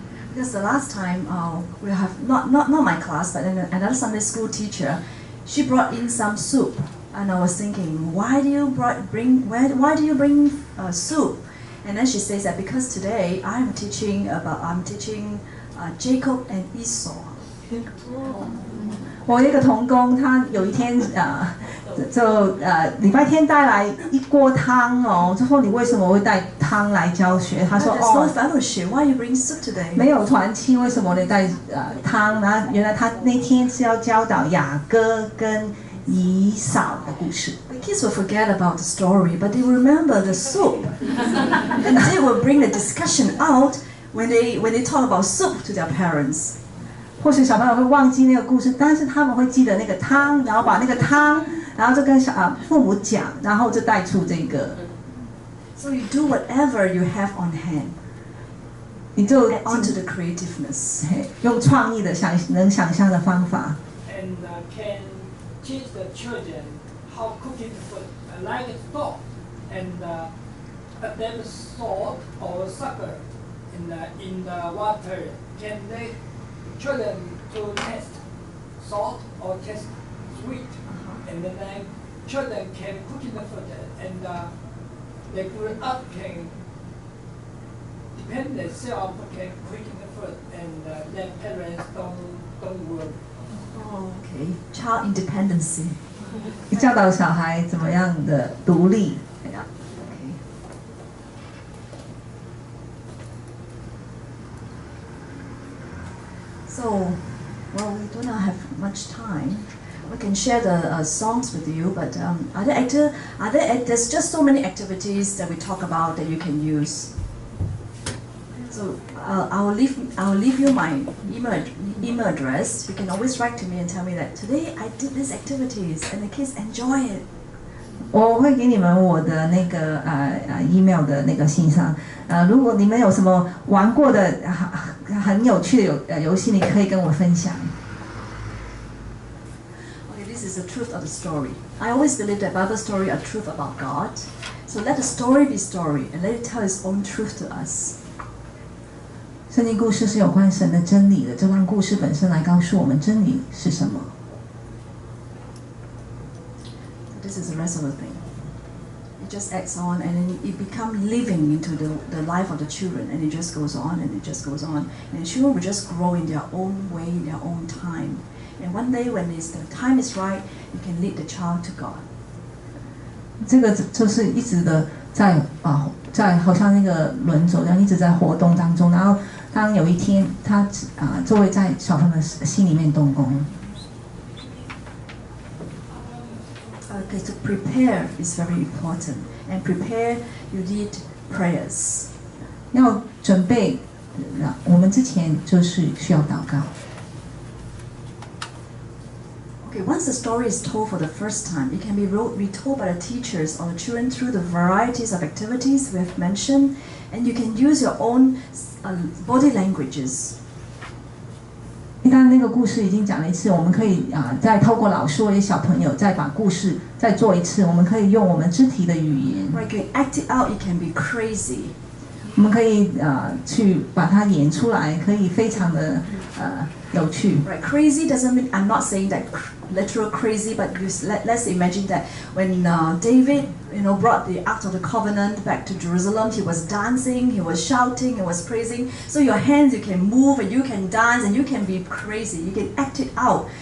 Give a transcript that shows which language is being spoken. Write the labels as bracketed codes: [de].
[en] Because the last time we have not my class, but another Sunday school teacher, she brought in some soup, and I was thinking, why do you bring soup? And then she says that because today I'm teaching Jacob and Esau. [zh] 我有一个童工，他有一天礼拜天带来一锅汤哦，就说你为什么会带汤来教学？他说 [en] There's no fellowship. Why you bring soup today? [zh] 没有团契，为什么你带汤？然后原来他那天是要教导雅各跟以扫的故事。 [en] The kids will forget about the story, but they will remember the soup, and they will bring the discussion out when they talk about soup to their parents. [zh] 或许小朋友会忘记那个故事，但是他们会记得那个汤，然后把那个汤，然后就跟父母讲，然后就带出这个。 [en] So you do whatever you have on hand. [zh] 你就 [en] Add onto the creativeness. [zh] 用创意的能想象的方法。 [en] And can teach the children how cooking food, like salt, and then salt or sugar in the water. Can they children to taste salt or taste sweet, and then children can cook in the food, and they grow up can depend themselves can cook in the food, and their parents don't work. Oh, okay. Child independency. [zh] 教导小孩怎么样的独立。 [en] Yeah. Okay. So, well, we do not have much time. We can share the songs with you, but there's just so many activities that we talk about that you can use. So I will leave you my email address. You can always write to me and tell me that today I did these activities and the kids enjoy it. [zh] 我会给你们我的那个email 的那个信箱。如果你们有什么玩过的很有趣的游戏，你可以跟我分享。 [en] Okay, this is the truth of the story. I always believe that Bible story are truth about God. So let the story be story and let it tell its own truth to us. [zh] 圣经故事是有关神的真理的，就让故事本身来告诉我们真理是什么。 [en] This is the rest of the thing. It just adds on and then it becomes living into the life of the children, and it just goes on and it just goes on. And the children will just grow in their own way, in their own time. And one day when the time is right, you can lead the child to God. [zh] 这个就是一直的在好像那个轮轴一样，一直在活动当中。然后当有一天他就会在小朋友的心里面动工。 [en] Okay, to prepare is very important. And prepare, you need prayers. [zh] 要准备，我们之前就是需要祷告。 [en] Okay, once the story is told for the first time, it can be retold by the teachers or the children through the varieties of activities we have mentioned, and you can use your own body languages. [zh] 当然那个故事已经讲了一次，我们可以再透过老师或者小朋友再把故事再做一次，我们可以用我们肢体的语言。 [en] Right, you can act it out. It can be crazy. [zh] 我们可以去把它演出来，可以非常的有趣。 [en] Right, crazy doesn't mean I'm not saying that literal crazy, but let's imagine that when David, brought the Ark of the Covenant back to Jerusalem, he was dancing, he was shouting, he was praising. So your hands, you can move and you can dance and you can be crazy. You can act it out.